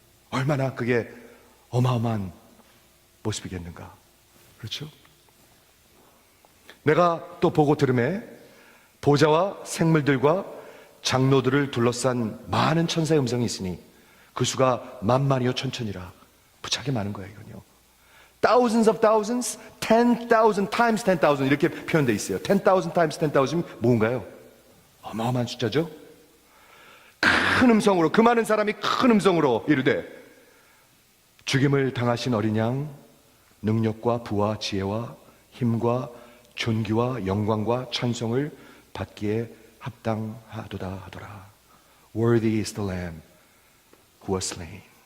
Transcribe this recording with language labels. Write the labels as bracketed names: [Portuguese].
[Korean] 얼마나 그게 어마어마한 모습이겠는가. 그렇죠? 내가 또 보고 들음에 보좌와 생물들과 장로들을 둘러싼 많은 천사의 음성이 있으니 그 수가 만만이요 천천이라. 부차게 많은 거예요. 이건요. [English] Thousands of thousands, 10,000 times 10,000 [Korean] 이렇게 표현되어 있어요. [English] 10,000 times 10,000 [Korean] 이 뭔가요? 어마어마한 숫자죠. 큰 음성으로, 그 많은 사람이 큰 음성으로 이르되 죽임을 당하신 어린 양 능력과 부와 지혜와 힘과 존귀와 영광과 찬송을 받기에 합당하도다 하더라. [English] Worthy is the Lamb who was slain.